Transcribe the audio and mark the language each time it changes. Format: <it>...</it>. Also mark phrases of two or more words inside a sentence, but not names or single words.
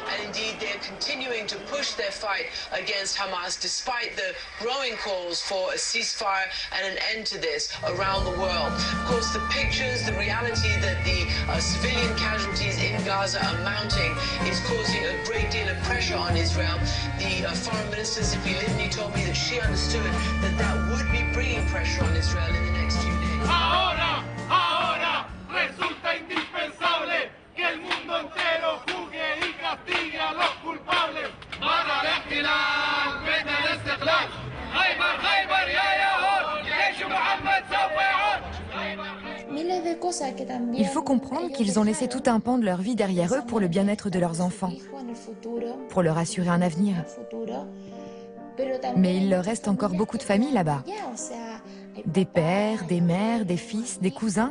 <en>indeed they're continuing to push their fight against Hamas despite the growing calls for a ceasefire and an end to this around the world. Of course, the pictures, the reality that the civilian casualties in Gaza are mounting is causing a great deal of pressure on Israel. The Foreign Minister Zipi Livni told me that she understood that that would be bringing pressure on Israel in the next few days.</en> <es>Ahora resulta indispensable que el mundo entero juzgue y castigue a los culpables.</es> <ar>مرة الاحتلال بدنا الاستقلال. خيبر خيبر يا يهود جيش محمد سوف يعود.</ar> <fr>Il faut comprendre qu'ils ont laissé tout un pan de leur vie derrière eux pour le bien-être de leurs enfants, pour leur assurer un avenir. Mais il leur reste encore beaucoup de familles là-bas. Des pères, des mères, des fils, des cousins.</fr>